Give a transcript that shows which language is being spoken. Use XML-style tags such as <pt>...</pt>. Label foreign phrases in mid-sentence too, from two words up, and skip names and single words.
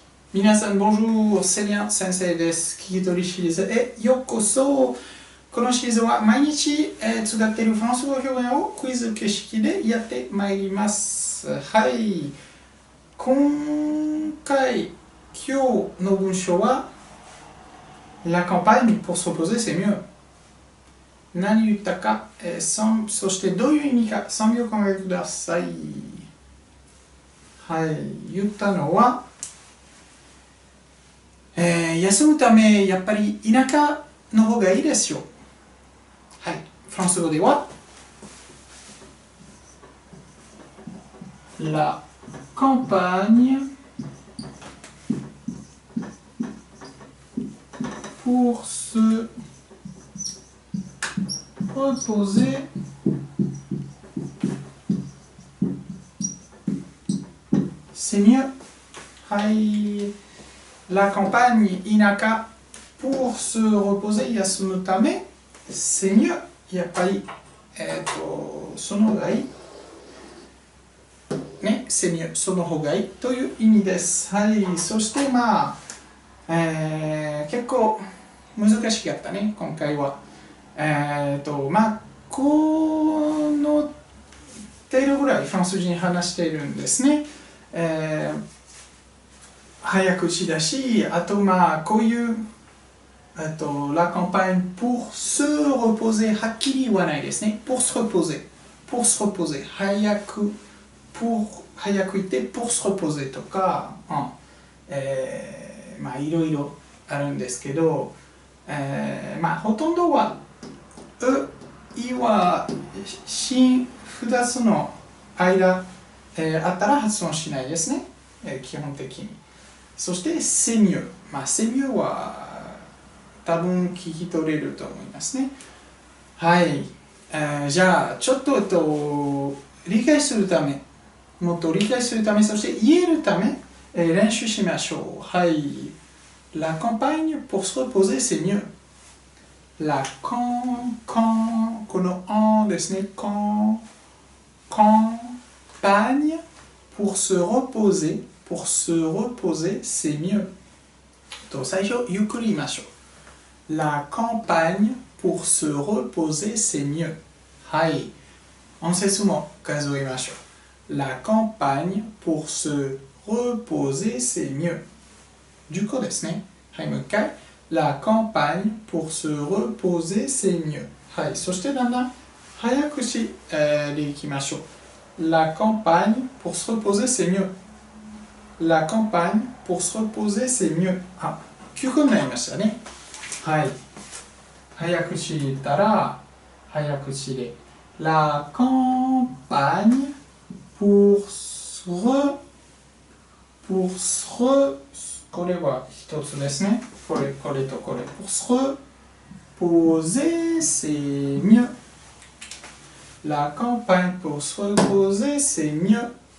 <ja>皆さん、bonjour、セリアン先生です。聞き取りシリーズへようこそ。このシリーズは毎日、使っているフランス語表現をクイズ形式でやってまいります。はい。今日の文章は</ja> <fr>La campagne pour se reposer c'est mieux。</fr> <ja>何言ったか、そしてどういう意味か3秒考えてください。はい。言ったのは休むためやっぱり田舎の方がいいですよ。はい。フランス語では</ja> <fr>La campagne pour se reposer c'est mieux。</fr> <ja>はい。</ja> <fr>La campagne</fr> <ja>田舎</ja> <fr>pour se reposer</fr> <ja>休むため</ja> <fr>c'est mieux</fr> <ja>やっぱりその方がいいね</ja> <fr>c'est mieux</fr> <ja>その方がいいという意味です。はい。そして結構難しかったね今回は。この程度ぐらいフランス人話しているんですね。早口だし、あとこういう</ja> <fr>la campagne pour se reposer</fr> <ja>はっきり言わないですね。</ja> <fr>pour se reposer</fr> <ja>早く言って</ja> <fr>pour se reposer</fr> <ja>とか、いろいろあるんですけど、ほとんどはいは子2つの間、あったら発音しないですね、基本的に。そして</ja> <fr>c'est mieux。 c'est mieux</fr> <ja>は多分聞き取れると思いますね。はい。じゃあ、ちょっと、理解するため、もっと理解するため、そして言えるため、練習しましょう。</ja> <fr>はい。La campagne pour se reposer, c'est mieux。La</fr> <ja>このenですね。</ja> <fr>campagne pour se reposer, c'est mieux。</fr> <ja>最初、ゆっくり言いましょう。</ja> <fr>La campagne pour se reposer, c'est mieux。</fr> <ja>はい。音節も数えましょう。</ja> <fr>La campagne pour se reposer, c'est mieux。</fr> <ja>10 個ですね。はい、もう一回。</ja> <fr>La campagne pour se reposer, c'est mieux。はい。</fr> <ja>そしてだんだん早口でいきましょう。</ja> <fr>La campagne pour se reposer, c'est mieux。La campagne pour se reposer, c'est mieux。</fr> <ja>9 個になりましたね。はい。早口で言ったら、早口で。</ja> <fr>La campagne pour se</fr> <ja>これは一つですね。これとこれ。</ja> <fr>pour se reposer, c'est mieux。La campagne pour se reposer, c'est mieux。</fr>